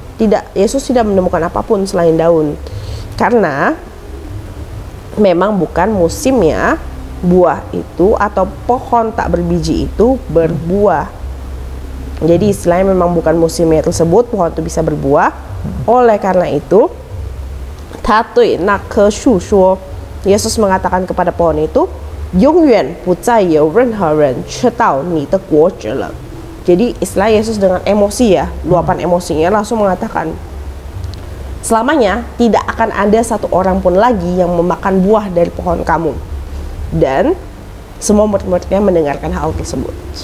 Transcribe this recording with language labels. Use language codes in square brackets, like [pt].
[id] Tidak, Yesus tidak menemukan apapun selain daun, karena memang bukan musimnya buah itu atau pohon tak berbiji itu berbuah. Jadi istilahnya memang bukan musimnya tersebut pohon itu bisa berbuah. Oleh karena itu, [zh] 他对那棵树说, [id] Yesus mengatakan kepada pohon itu, [zh] 永远不再有任何人吃到你的果子了. [id] Jadi istilah Yesus dengan emosi ya, luapan emosinya langsung mengatakan, selamanya tidak akan ada satu orang pun lagi yang memakan buah dari pohon kamu. Dan semua murid-muridnya mendengarkan hal tersebut.